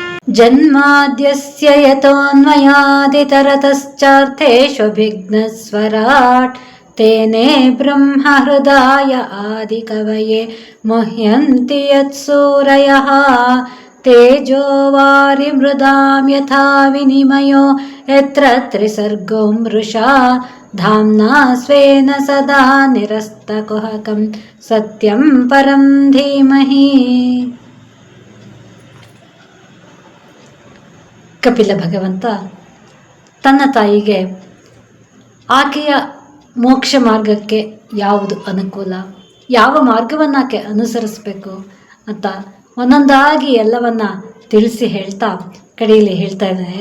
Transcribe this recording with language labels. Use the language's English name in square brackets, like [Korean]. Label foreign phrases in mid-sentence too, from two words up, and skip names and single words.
[Sanskrit] ಜನ್ಮಾದ್ಯಸ್ಯ ಯತೋನ್ಮಯಾದಿತರತಶ್ಚಾರ್ಥೇಷ್ವಭಿಘ್ನಸ್ವರಾಟ್ ತೇನೇ ಬ್ರಹ್ಮ ಹೃದಯ ಆದಿಕವಯೇ ಮುಹ್ಯಂತಿ ಯತ್ಸೂರಯಃ ತೇಜೋ ವಾರಿಮೃದಾಂ ಯಥಾ ವಿನಿಮಯೋ ಯತ್ರ ತ್ರಿಸರ್ಗೋ ಮೃಷಾ ಧಾಮ್ನಾ ಸ್ವೇನ ಸದಾ ನಿರಸ್ತಕುಹಕಂ ಸತ್ಯಂ ಪರಂ ಧೀಮಹಿ. [Kannada] ಕಪಿಲ ಭಗವಂತ ತನ್ನ ತಾಯಿಗೆ ಆಕೆಯ ಮೋಕ್ಷ ಮಾರ್ಗಕ್ಕೆ ಯಾವುದು ಅನುಕೂಲ, ಯಾವ ಮಾರ್ಗವನ್ನು ಆಕೆ ಅನುಸರಿಸಬೇಕು ಅಂತ ಒಂದೊಂದಾಗಿ ಎಲ್ಲವನ್ನ ತಿಳಿಸಿ ಹೇಳ್ತಾ ಕಡೆಯಲ್ಲಿ ಹೇಳ್ತಾ ಇದ್ದಾನೆ.